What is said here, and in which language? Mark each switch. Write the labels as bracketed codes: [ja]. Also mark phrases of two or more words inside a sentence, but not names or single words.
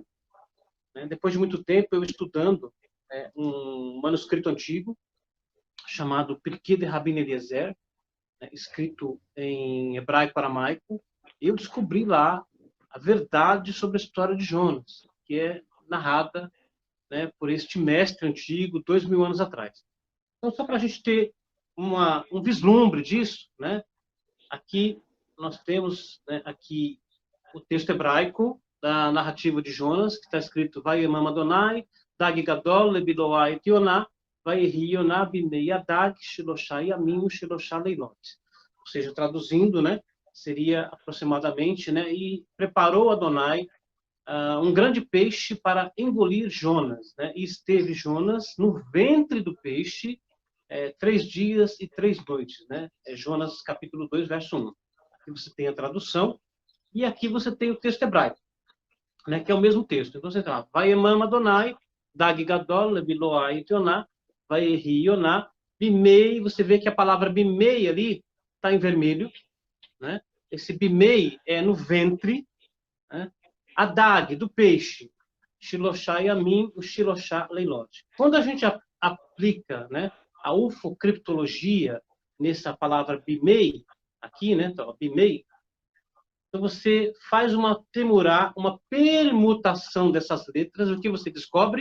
[pt] Depois de muito tempo, eu estudando um manuscrito antigo chamado Pirkei de Rabbi Eliezer, escrito em hebraico-aramaico, eu descobri lá a verdade sobre a história de Jonas, que é narrada né, por este mestre antigo, 2000 anos atrás. Então, só para a gente ter um vislumbre disso, né, aqui nós temos, né, aqui o texto hebraico da narrativa de Jonas, que está escrito [he] ויימן אדני דג גדול לבלע את יונה ויהי יונה במעי הדג שלשה ימים שלשה לילות. [pt] Ou seja, traduzindo, né, seria aproximadamente, né, e preparou Adonai um grande peixe para engolir Jonas, né, e esteve Jonas no ventre do peixe 3 dias e 3 noites, né, Jonas capítulo 2, verso 1. Aqui você tem a tradução, e aqui você tem o texto hebraico, né, que é o mesmo texto. Então você tem [he] ויימן אדני דג גדול לבלע את יונה ויהי יונה במעי, [pt] você vê que a palavra Bimei ali está em vermelho, né? Esse Bimei é no ventre, né? [he] הדג, [pt] do peixe, [he] שלשה ימים ושלשה לילות. [pt] Quando a gente aplica, né, a ufocriptologia nessa palavra Bimei, aqui, né, então, Bimei, então você faz uma temurá, uma permutação dessas letras, o que você descobre?